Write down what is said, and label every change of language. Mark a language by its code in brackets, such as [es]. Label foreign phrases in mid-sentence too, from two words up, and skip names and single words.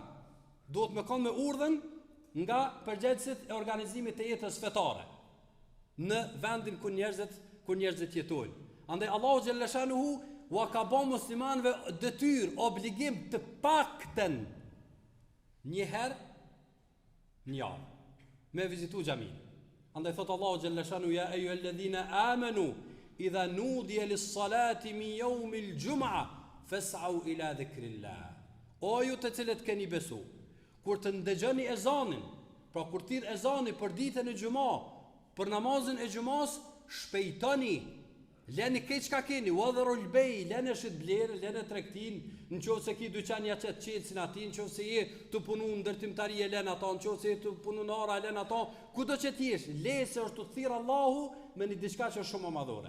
[sq] Duhet me kanë me urdhën nga përgjegjësit e organizimit të jetës fetare në vendin ku njerëzit jetojnë. Andaj Allahu [ar] جل شأنه [sq] wa ka bën muslimanëve detyrë, obligim të paktën një herë në javë me vizitu xhamin. Andaj thot Allahu [ar] جل شأنه يا أيها الذين آمنوا إذا نودي للصلاة من يوم الجمعة فاسعوا إلى ذكر الله. [sq] O ju të cilët keni besu, kur të ndëgjoni ezanin, pra kur thirr ezani për ditën e xumë, për namazin e xumas, shpejtoni, leni këtë çka keni, [ar] وذروا البيع, [sq] leni shit blerë, leni tregtin, nëse ki dyqan ja çet çelsin aty, nëse je të punu ndërtimtari e lën ato, nëse je të punu nara e lën ato, kudo që ti jesh, le se është të thirr Allahu me një diçka që është shumë më madhore.